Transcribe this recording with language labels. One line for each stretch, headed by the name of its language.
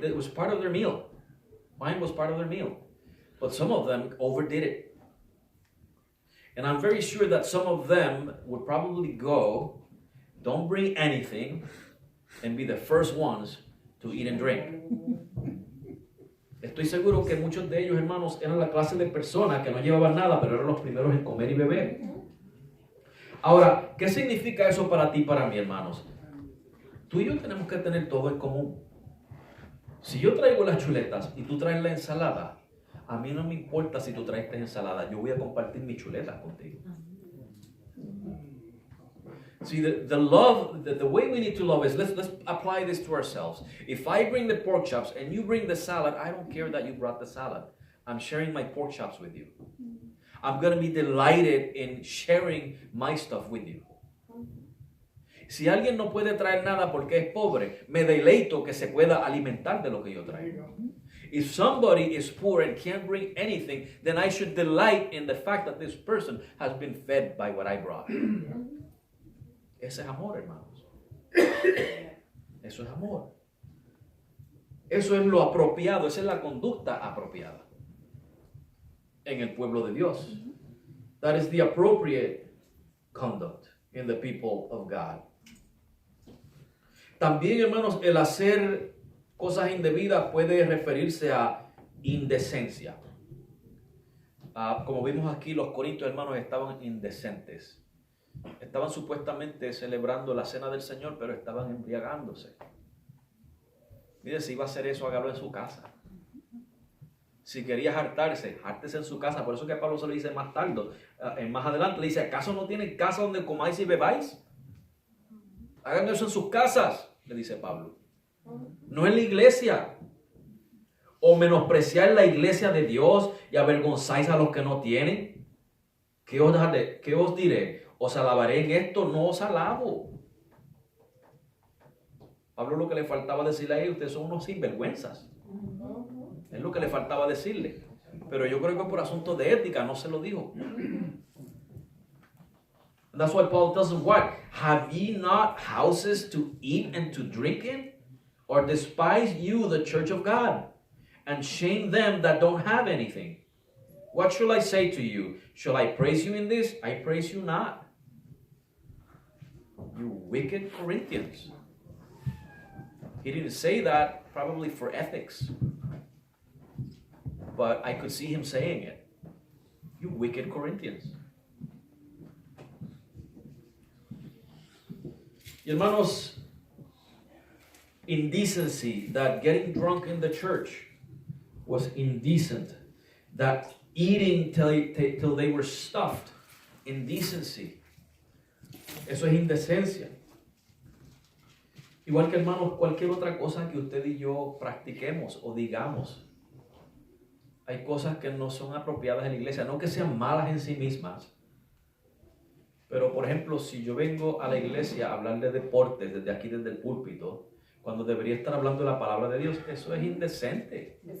English: That was part of their meal. Wine was part of their meal. But some of them overdid it. And I'm very sure that some of them would probably go, don't bring anything, and be the first ones to eat and drink.
Spanish: Estoy seguro que muchos de ellos, hermanos, eran la clase de personas que no llevaban nada, pero eran los primeros en comer y beber. Ahora, ¿qué significa eso para ti y para mí, hermanos? Tú y yo tenemos que tener todo en común. Si yo traigo las chuletas y tú traes la ensalada, a mí no me importa si tú traes ensalada, yo voy a compartir mis chuletas contigo.
English: See, the way we need to love is, let's apply this to ourselves. If I bring the pork chops and you bring the salad, I don't care that you brought the salad. I'm sharing my pork chops with you. I'm going to be delighted in sharing my stuff with you.
Spanish: Si alguien no puede traer nada porque es pobre, me deleito que se pueda alimentar de lo que yo traigo.
English: If somebody is poor and can't bring anything, then I should delight in the fact that this person has been fed by what I brought.
Spanish: Ese es amor, hermanos. Eso es amor. Eso es lo apropiado, esa es la conducta apropiada en el pueblo de Dios.
English: That is the appropriate conduct in the people of God.
Spanish: También, hermanos, el hacer cosas indebidas puede referirse a indecencia. Como vimos aquí, los corintios, hermanos, estaban indecentes. Estaban supuestamente celebrando la cena del Señor, pero estaban embriagándose. Mire, si iba a hacer eso, hágalo en su casa. Si querías hartarse, hártese en su casa. Por eso que Pablo se lo dice más tarde, más adelante, le dice, ¿acaso no tienen casa donde comáis y bebáis? Hagan eso en sus casas, le dice Pablo. No en la iglesia. O menospreciar la iglesia de Dios y avergonzáis a los que no tienen. ¿Qué os diré? ¿Os alabaré en esto? No os alabo. Pablo lo que le faltaba decirle a ellos, ustedes son unos sinvergüenzas. Es lo que le faltaba decirle. Pero yo creo que por asuntos de ética no se lo dijo.
English: And that's why Paul tells them what? Have ye not houses to eat and to drink in? Or despise you the church of God, and shame them that don't have anything? What shall I say to you? Shall I praise you in this? I praise you not. You wicked Corinthians. He didn't say that probably for ethics. But I could see him saying it. You wicked Corinthians.
Spanish: Y hermanos,
English: indecency, that getting drunk in the church was indecent. That eating till they were stuffed, indecency.
Spanish: Eso es indecencia. Igual que, hermanos, cualquier otra cosa que usted y yo practiquemos o digamos. Hay cosas que no son apropiadas en la iglesia, no que sean malas en sí mismas. Pero, por ejemplo, si yo vengo a la iglesia a hablar de deportes desde aquí, desde el púlpito, cuando debería estar hablando de la palabra de Dios, eso es indecente.